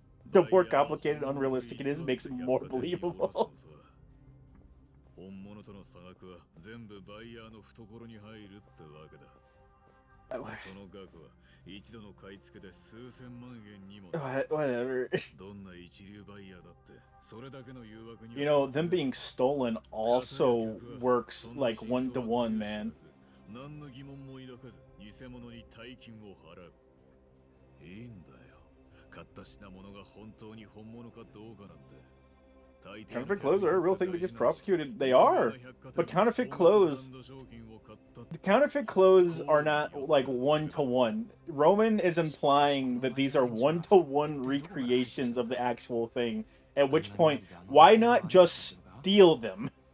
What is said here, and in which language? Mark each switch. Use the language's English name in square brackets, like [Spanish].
[English] The more complicated and unrealistic it is, makes it more believable. [Japanese] 本物との差額は全部バイヤーの懐に入るってわけだ。その額は一度の買い付けで数千万円にも。 [English] Whatever. [Japanese] どんな一流バイヤーだってそれだけの誘惑に。 [English] You know, them being stolen also works like one-to-one, man. [Japanese] 何の疑問も抱かず偽物に大金を払う。いいんだよ。買った品物が本当に本物かどうかなんて。 [English] Counterfeit clothes are a real thing that gets prosecuted. They are, but counterfeit clothes are not like one-to-one. Roman is implying that these are one-to-one recreations of the actual thing. At which point, why not just steal them?